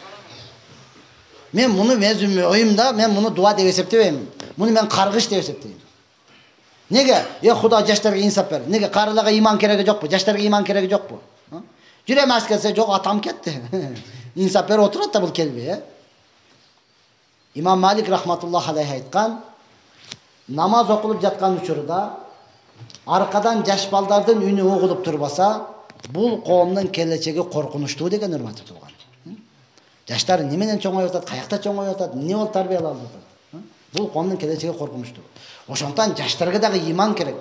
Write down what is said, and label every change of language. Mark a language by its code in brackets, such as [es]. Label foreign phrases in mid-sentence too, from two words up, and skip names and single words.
[ky] Мен муну өзүм оюмда, мен муну дуа деп эсептебейм. Муну мен каргыш деп эсептейм. Неге? Худа жаштарга инсап бер. Неге? Карыларга иман кереги жокпу? Жаштарга иман кереги жокпу? Жүрөм келсе, жок, атам кетти. Инсап бер отурат да бул келбей, Имам Малик [ar] رحمة الله عليه [ky] айткан, намаз окулуп жаткан учурда аркадан жаш балдардын үнү угулуп турбаса, бул коомдун келечеги коркунучтуу деген, урматтуу тууган. Жаштар неменен чоңоюп атат, каякта чоңоюп атат, эмне болуп тарбиялалып атат? Бул коомдун келечеги коркунучтуу. Ошондон жаштарга дагы иман керек.